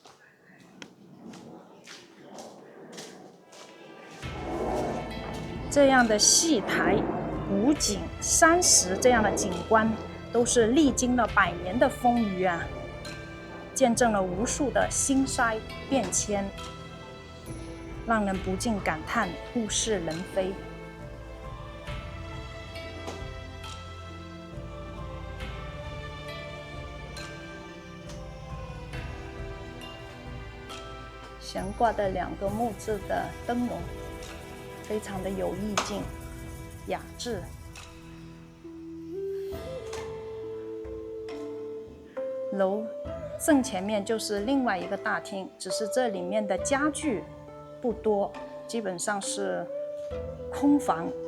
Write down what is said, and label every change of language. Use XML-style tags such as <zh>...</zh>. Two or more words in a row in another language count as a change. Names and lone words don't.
<zh>這樣的戲台、古井、山石這樣的景觀，都是歷經了100年的風雨啊，見證了無數的兴衰變遷，讓人不禁感嘆物是人非。懸掛的2個木質的燈籠，非常的有意境、雅致。樓正前面就是另外一個大廳，只是這裡面的家具不多，基本上是空房。</zh>